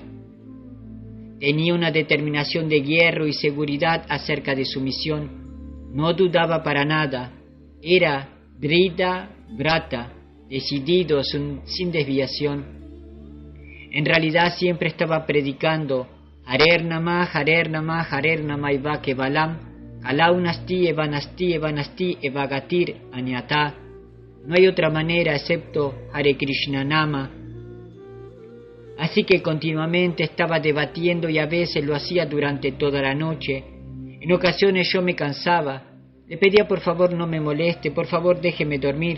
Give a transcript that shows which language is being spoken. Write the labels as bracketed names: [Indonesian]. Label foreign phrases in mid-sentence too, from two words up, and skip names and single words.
[Spanish] Tenía una determinación de hierro y seguridad acerca de su misión. No dudaba para nada. Era [Sanskrit] दृढ व्रत, [Spanish] decidido sin desviación. En realidad siempre estaba predicando [Sanskrit] हरेर्नाम हरेर्नाम हरेर्नामैव केवलम् कलौ नास्त्येव नास्त्येव नास्त्येव गतिरन्यथा. [Spanish] No hay otra manera excepto [Sanskrit] हरे कृष्ण नाम. [Spanish] Así que continuamente estaba debatiendo y a veces lo hacía durante toda la noche. En ocasiones yo me cansaba. Le pedía por favor no me moleste, por favor déjeme dormir.